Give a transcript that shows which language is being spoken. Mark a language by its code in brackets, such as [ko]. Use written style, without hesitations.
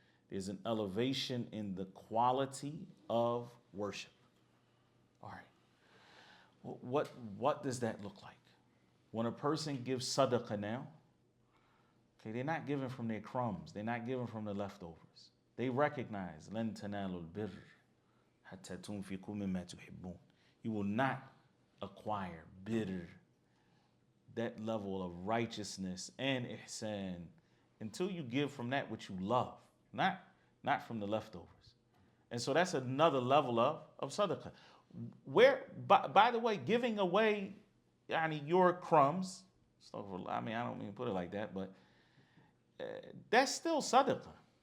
[en] There's an elevation in the quality of worship. All right. What does that look like? When a person gives sadaqah now, okay, they're not giving from their crumbs. They're not giving from the leftovers. They recognize, [ar] لَن تَنَالُوا الْبِرَّ حَتَّى تُنْفِقُوا مِمَّا تُحِبُّونَ. [en] You will not acquire bitter, that level of righteousness and ihsan, until you give from that which you love, not from the leftovers. And so that's another level of sadaqah. Where, by the way, giving away your crumbs, I don't mean to put it like that, but that's still sadaqah.